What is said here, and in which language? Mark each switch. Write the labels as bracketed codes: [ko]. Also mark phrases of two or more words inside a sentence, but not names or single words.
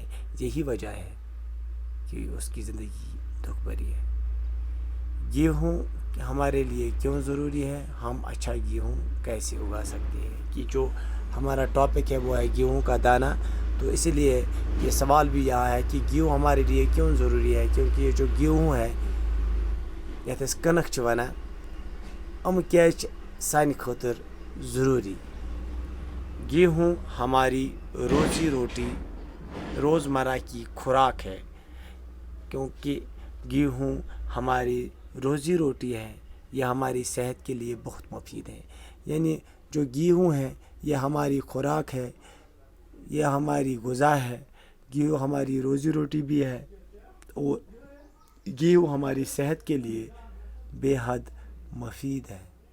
[ur] یہی وجہ ہے کہ اس کی زندگی دکھ بھری ہے۔ گیہوں ہمارے لیے کیوں ضروری ہے؟ ہم اچھا گیہوں کیسے اگا سکتے ہیں؟ کہ جو ہمارا ٹاپک ہے وہ ہے گیہوں کا دانہ، تو اسی لیے یہ سوال بھی یہاں ہے کہ گیہوں ہمارے لیے کیوں ضروری ہے؟ کیونکہ یہ جو گیہوں ہے [ks] یتھ أسۍ کنک چھِ ونان، یِم کیازِ چھِ سانہِ خٲطرٕ ضروری؟ [ur] گیہوں ہماری روزی روٹی، روزمرہ کی خوراک ہے، کیونکہ گیہوں ہماری روزی روٹی ہے، یہ ہماری صحت کے لیے بہت مفید ہے۔ یعنی جو گیہوں ہے یہ ہماری خوراک ہے، یہ ہماری غذا ہے، گیہوں ہماری روزی روٹی بھی ہے، اور گیہوں ہماری صحت کے لیے بے حد مفید ہے۔